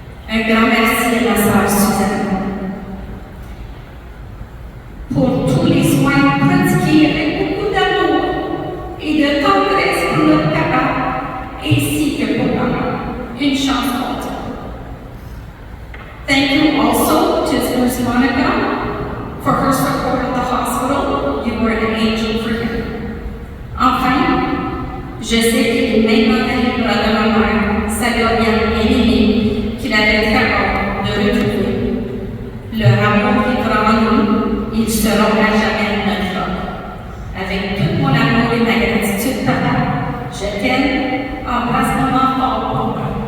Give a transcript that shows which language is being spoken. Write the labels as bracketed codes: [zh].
[fr] Un grand merci à ma sœur Suzanne. Pour tous les soins pratiqués avec beaucoup d'amour et de tendresse pour notre papa, ainsi que pour maman. Une chance pour toi. [en] Thank you also to Nurse Monica for her support at the hospital. You were an angel for her. [fr] Enfin, je sais qu'il est maintenant à l'endroit de ma mère, sa Gloriane bien-aimée, qu'il avait très hâte de retrouver. Leur amour vivra en nous, ils seront à jamais notre homme. Avec tout mon amour et ma gratitude, papa, je t'aime, embrasse maman fort pour moi.